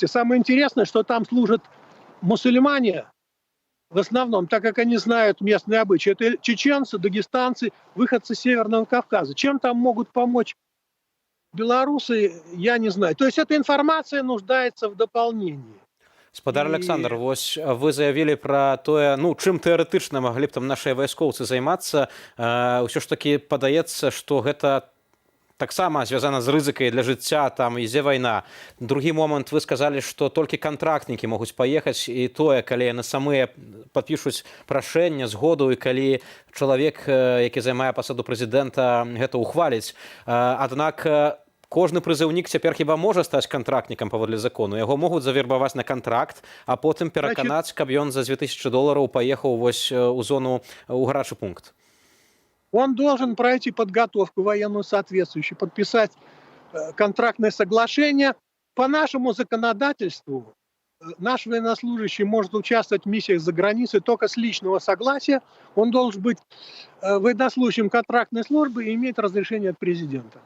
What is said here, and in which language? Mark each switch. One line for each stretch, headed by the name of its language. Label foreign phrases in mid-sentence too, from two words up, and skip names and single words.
Russian: Самое интересное, что там служат мусульмане, в основном, так как они знают местные обычаи. Это чеченцы, дагестанцы, выходцы с Северного Кавказа. Чем там могут помочь белорусы, я не знаю. То есть эта информация нуждается в дополнении.
Belarusian: Спадар Александр, вось вы заявілі пра тое, ну, чым тэарэтычна маглі б там нашыя вайскоўцы займацца. Ўсё ж такі падаецца, што гэта таксама звязана з рызыкай для жыцця, там ідзе вайна. Другі момант, вы сказалі, што толькі кантрактнікі могуць паехаць, і тое, калі яны самыя падпішуць прашэнне, згоду, і калі чалавек, які займае пасаду прэзідэнта, гэта ўхваліць. Аднак кожны прызыўнік цяпер хіба можа стаць кантрактнікам паводле закону. Яго могуць завербаваць на кантракт, а потым пераканаць, каб ён за $2000 паехаў вось у зону, у гарачы пункт.
Russian: Он должен пройти подготовку военную соответствующую, подписать контрактное соглашение. По нашему законодательству наш военнослужащий может участвовать в миссиях за границей только с личного согласия. Он должен быть военнослужащим контрактной службы и иметь разрешение от президента.